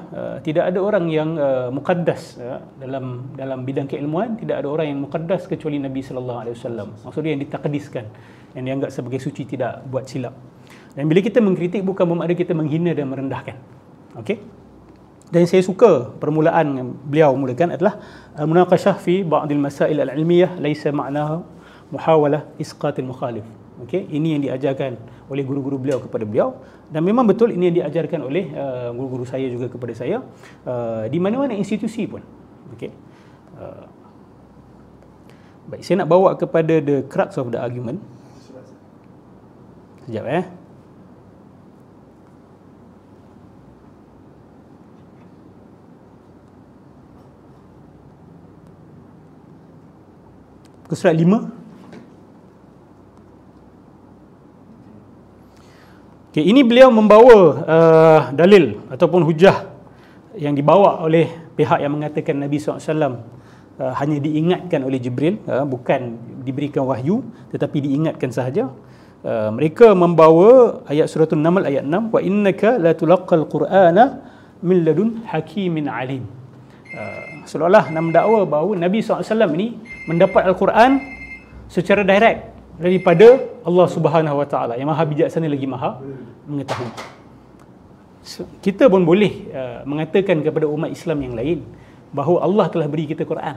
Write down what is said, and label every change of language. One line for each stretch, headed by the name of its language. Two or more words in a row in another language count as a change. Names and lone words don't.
Malay: Tidak ada orang yang muqaddas dalam bidang keilmuan. Tidak ada orang yang muqaddas kecuali Nabi SAW. Maksudnya yang ditakdiskan, yang dianggap sebagai suci, tidak buat silap. Dan bila kita mengkritik, bukan bermakna kita menghina dan merendahkan. Okey. Dan saya suka permulaan yang beliau mulakan adalah
Arabic: مناقشة في بعض المسائل العلمية ليس معناها محاولة إسقاط المخالف.
Malay: Okey, ini yang diajarkan oleh guru-guru beliau kepada beliau, dan memang betul ini yang diajarkan oleh guru-guru saya juga kepada saya di mana-mana institusi pun. Okey. Baik, saya nak bawa kepada
English: the crux of the argument.
Malay: Sekejap Surat 5. Okay, ini beliau membawa dalil ataupun hujah yang dibawa oleh pihak yang mengatakan Nabi SAW hanya diingatkan oleh Jibril, bukan diberikan wahyu tetapi diingatkan sahaja. Mereka membawa ayat surah An-Naml ayat 6,
Arabic: وإنك لتلقى القرآن من لدن حكيم عليم.
Malay: Seolah-olah nak mendakwa bahawa Nabi SAW ini mendapat Al-Quran secara direct daripada Allah
Arabic: سبحانه وتعالى
Malay: yang maha bijaksana lagi maha mengetahui. Kita pun boleh mengatakan kepada umat Islam yang lain bahawa Allah telah beri kita Quran.